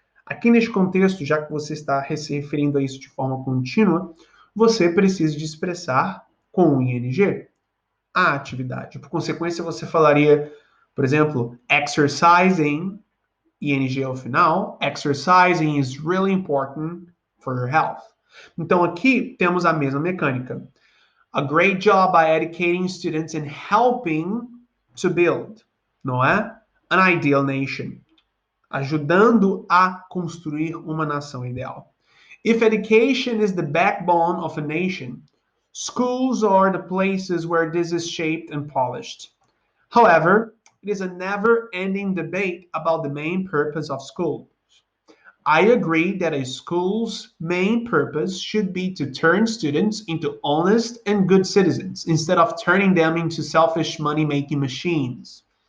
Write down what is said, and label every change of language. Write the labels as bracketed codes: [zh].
[pt] Aqui neste contexto, já que você está se referindo a isso de forma contínua, você precisa de expressar com o ing a atividade. Por consequência, você falaria, por exemplo, exercising, ing ao final, [en] exercising is really important for your health. [pt] Então aqui temos a mesma mecânica. [en] A great job by educating students and helping to build, [pt] não é? [en] An ideal nation. [pt] Ajudando a construir uma nação ideal. [en] If education is the backbone of a nation, schools are the places where this is shaped and polished. However, it is a never-ending debate about the main purpose of schools. I agree that a school's main purpose should be to turn students into honest and good citizens, instead of turning them into selfish money-making machines.